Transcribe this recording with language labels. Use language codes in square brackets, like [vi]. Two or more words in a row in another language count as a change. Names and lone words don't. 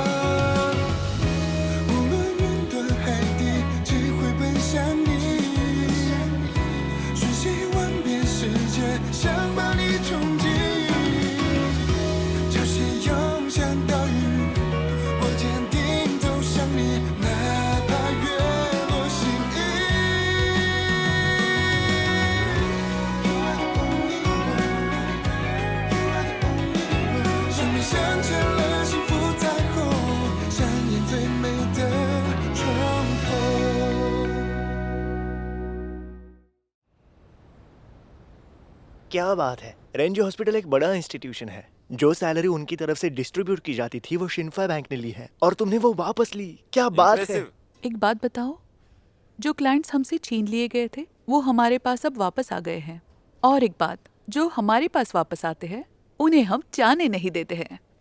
[zh] 无论云端海底，只会奔向你，瞬息万变世界，想把你冲击。潮汐涌向岛屿，我坚定走向你，哪怕月落心意。 [en] You are the only one, you are the only one。 [zh] 生命镶嵌了幸福彩虹，上演最美的重逢。 [hi] क्या बात है, रेंज हॉस्पिटल एक बड़ा इंस्टीट्यूशन है। जो सैलरी उनकी तरफ से डिस्ट्रीब्यूट की जाती थी वो शिन्फा बैंक ने ली है और तुमने वो वापस ली। क्या बात है। एक बात बताओ, जो क्लाइंट्स हमसे छीन लिए गए थे वो हमारे पास अब वापस आ गए हैं, और एक बात, जो हमारे पास वापस आते हैं उन्हें हम जाने नहीं देते हैं।